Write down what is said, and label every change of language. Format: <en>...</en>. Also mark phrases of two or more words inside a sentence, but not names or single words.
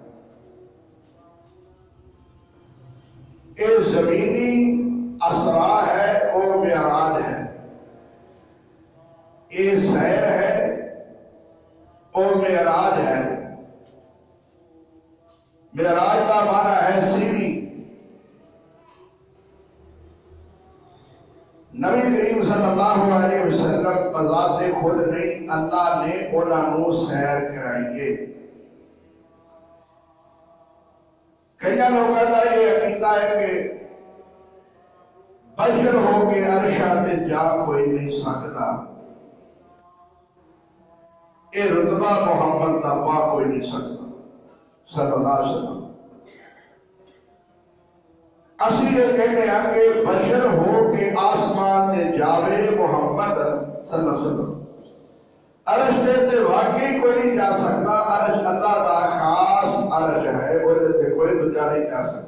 <ur>ایک زمینی اسرا ہے اور معراج ہے، ایک سیر ہے اور معراج ہے۔ معراج کا معنی ہے سیڑھی۔ نبی کریم</ur> <ar>صلی اللہ علیہ وسلم</ar> <ur>بذات خود نہیں،</ur> <pa>اللہ نے انہاں نوں سیر کرائیے۔</pa> <ur>کئی لوگوں کا یہ عقیدہ ہے</ur> <pa>کہ بشر ہو کے عرشاں تے جا کوئی نہیں سکتا، اے رتبہ محمد دا پا کوئی نہیں سکتا</pa> <ar>صلی اللہ علیہ وسلم۔</ar> <pa>اسی یہ کہنے ہیں کہ بشر ہو کے آسمان تے جاوے محمد</pa> <ar>صلی اللہ علیہ وسلم،</ar> <pa>عرش تے واقعی کوئی نہیں جا سکتا، عرش اللہ دا خاص عرش ہے، وہ تے کوئی دوجا نہیں جا سکتا۔</pa>